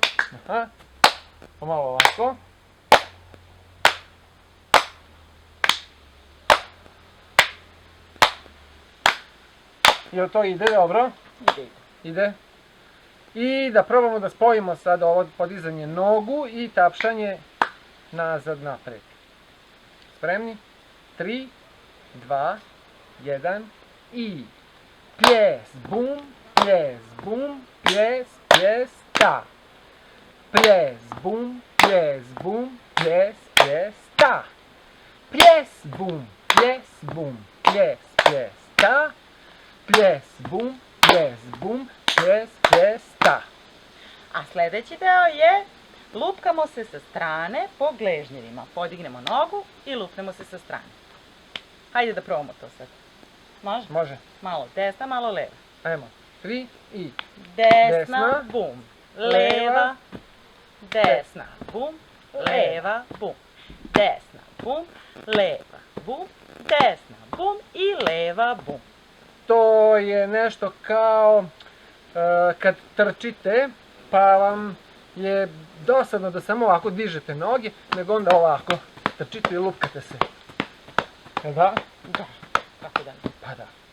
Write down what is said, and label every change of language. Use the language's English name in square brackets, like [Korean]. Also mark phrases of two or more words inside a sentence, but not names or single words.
[Serbian] Aha. Pa malo ovako. Jel to ide dobro? Ide. I da probamo da spojimo sad ovo podizanje nogu i tapšanje nazad napred. Spremni? 3, 2, 1 i ples, bum, ples, bum, ples, ples, ta. Ples, bum, ples, bum, ples, ples, ta. Ples, bum, ples, bum, ples, ples, ta. Ples, bum, ples, bum, ples, ples, ta. A sljedeći deo je lupkamo se sa strane po gležnjevima. Podignemo nogu i lupnemo se sa strane. Hajde da probamo to sad. Može? Može. Malo desna, malo leva. Ajmo. 3 i Desna, bum. Leva, desna, bum. Leva, bum. Desna, bum. Leva, bum. Desna, bum i leva, bum. to je nešto kao kad trčite pa vam je dosadno da samo ovako dižete noge, nego onda ovako trčite i lupkate se. Da? Da, tako da. Pa da.